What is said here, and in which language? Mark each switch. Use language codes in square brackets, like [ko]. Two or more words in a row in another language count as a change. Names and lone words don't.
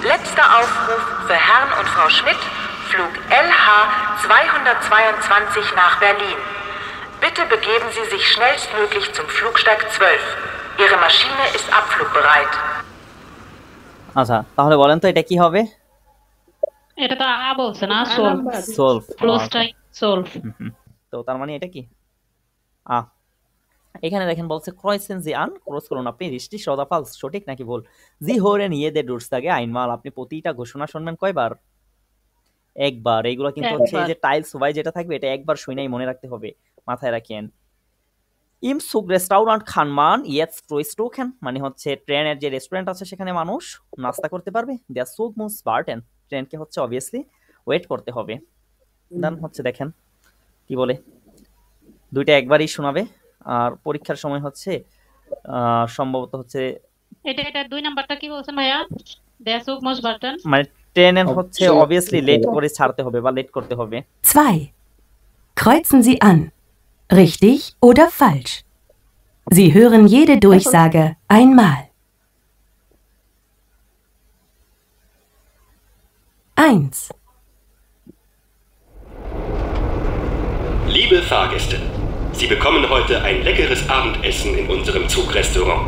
[de] Letzter Aufruf für Herrn und Frau Schmidt, Flug LH 222 nach Berlin. Bitte begeben Sie sich schnellstmöglich zum Flugsteig 12. Ihre Maschine ist abflugbereit. [bn] আচ্ছা, তাহলে বলেন তো এটা কি হবে? এটা তো বলছে না, সলভ, সলভ। ক্লোজটাই সলভ। তো তার মানে এটা কি? এখানে দেখেন বলছে [de] kreuzen Sie an, [bn] ক্রস করুন আপনি [de] richtig oder falsch, [bn] সঠিক নাকি ভুল। [de] জি hören jede Durchsage einmal, [bn] আপনি প্রতিটা ঘোষণা শুনবেন কয়বার? একবার। এইগুলো কিন্তু হচ্ছে এই যে [de] Teil zwei [bn] যেটা থাকবে এটা একবার শুনেই মনে রাখতে হবে, মাথায় রাখেন। [de] Im Zugrestaurant kann man jetzt frühstücken, [bn] মানে হচ্ছে ট্রেনের যে রেস্টুরেন্ট আছে সেখানে মানুষ নাস্তা করতে পারবে। [de] Der Zug muss warten, [bn] ট্রেনকে হচ্ছে [en] obviously wait [bn] করতে হবে। দেন হচ্ছে দেখেন কি বলে, দুইটা একবারই শোনাবে। আর পরীক্ষার সময় হচ্ছে সম্ভবত হচ্ছে এটা 2 নাম্বারটা কি বলছেন ভাইয়া? [de] Der Zug muss warten, [bn] মানে ট্রেনের হচ্ছে [en] obviously late [bn] করে ছাড়তে হবে বা লেট করতে হবে। 2. [de] Kreuzen Sie an. Richtig oder falsch? Sie hören jede Durchsage einmal. 1. Liebe Fahrgäste, Sie bekommen heute ein leckeres Abendessen in unserem Zugrestaurant.